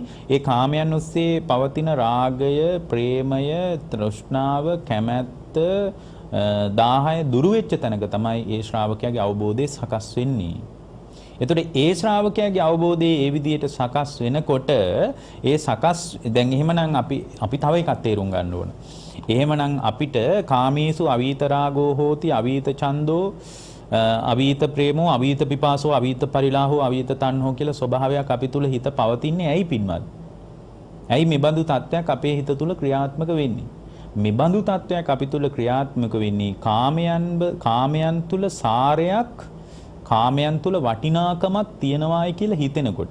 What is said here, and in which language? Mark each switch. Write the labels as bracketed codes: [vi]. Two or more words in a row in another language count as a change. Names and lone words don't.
[si] ඒ කාමයන් ඔස්සේ පවතින රාගය, ප්‍රේමය, තෘෂ්ණාව, කැමැත්ත 10 දුරු වෙච්ච තැනක තමයි ඒ ශ්‍රාවකයාගේ අවබෝධය සකස් වෙන්නේ. එතකොට ඒ ශ්‍රාවකයාගේ අවබෝධය ඒ විදිහට සකස් වෙනකොට දැන් එහෙමනම් අපි තව එකක් තේරුම් ගන්න ඕන. එහෙමනම් අපිට [pi] කාමේසු අවීත රාගෝ හෝති අවීත ඡන්தோ අවීත ප්‍රේමෝ අවීත පිපාසෝ අවීත පරිලාහෝ අවීත තණ්හෝ [si] කියලා ස්වභාවයක් අපි තුල හිත පවතින්නේ ඇයි පින්වත්? ඇයි මේ බඳු තත්ත්වයක් අපේ හිත තුල ක්‍රියාත්මක වෙන්නේ? මේ බඳු තත්ත්වයක් අපි තුල ක්‍රියාත්මක වෙන්නේ කාමයන් තුල සාරයක්, කාමයන් තුල වටිනාකමක් තියනවායි කියලා හිතෙනකොට.